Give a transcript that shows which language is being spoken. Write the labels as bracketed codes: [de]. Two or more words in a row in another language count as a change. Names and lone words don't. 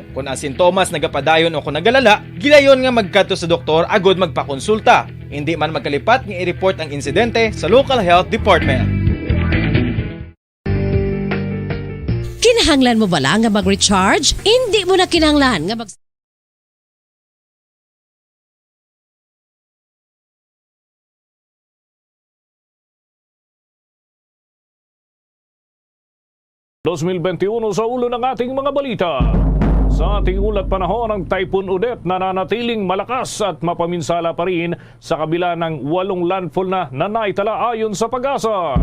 [hil] Kung ang sintomas nagapadayon o kung nagalala, gilayon nga magkadto sa doktor agud magpakonsulta. Hindi man magkalipat nga i-report ang insidente sa [en] local health department. [hil] Kinahanglan mo bala nga mag-recharge? Hindi mo na kinahanglan nga mag... [tl] sa ulo ng ating mga balita. Sa ating ulat panahon, ang Typhoon Odette nananatiling malakas at mapaminsala pa rin sa kabila ng 8 landfall na naitala ayon sa Pag-asa.